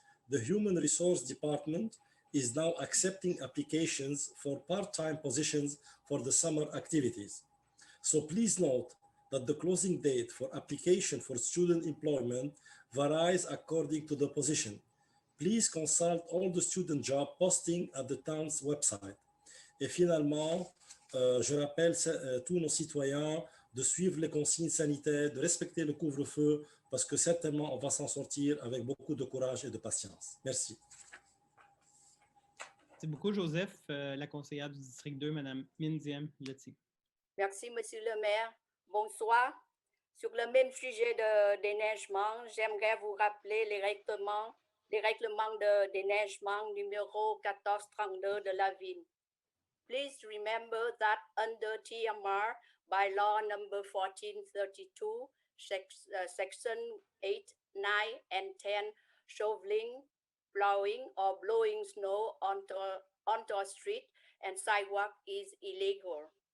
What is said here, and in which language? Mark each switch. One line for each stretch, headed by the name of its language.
English: The Human Resource Department is now accepting applications for part-time positions for the summer activities. So please note that the closing date for application for student employment varies according to the position. Please consult all the student job posting at the town's website.
French: Et finalement, je rappelle tous nos citoyens de suivre les consignes sanitaires, de respecter le couvre-feu, parce que certainement, on va s'en sortir avec beaucoup de courage et de patience. Merci. Merci beaucoup, Joseph. La conseillère du district 2, Mme Minziem Leti. Merci, Monsieur le maire. Bonsoir. Sur le même sujet de déneigement, j'aimerais vous rappeler les règlements de déneigement numéro 1432 de la ville.
English: Please remember that under TMR bylaw number 1432, section 8, 9, and 10, shoveling, plowing, or blowing snow onto a street and sidewalk is illegal.